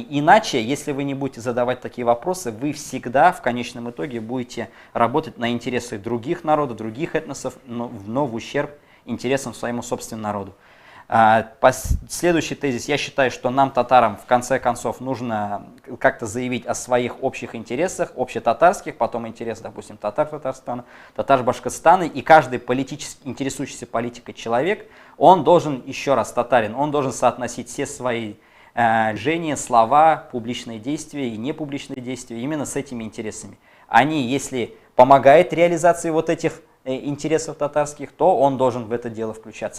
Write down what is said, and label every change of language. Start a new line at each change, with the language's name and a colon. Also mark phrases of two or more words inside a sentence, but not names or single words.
Russian: Иначе, если вы не будете задавать такие вопросы, вы всегда в конечном итоге будете работать на интересы других народов, других этносов, но в ущерб интересам своему собственному народу. Следующий тезис. Я считаю, что нам, татарам, в конце концов, нужно как-то заявить о своих общих интересах, общетатарских, потом интерес, допустим, татар Татарстана, татар Башкортостана, и каждый политически интересующийся политикой человек, он должен, еще раз, татарин, он должен соотносить все свои движения, слова, публичные действия и непубличные действия именно с этими интересами. Они, если помогают реализации вот этих интересов татарских, то он должен в это дело включаться.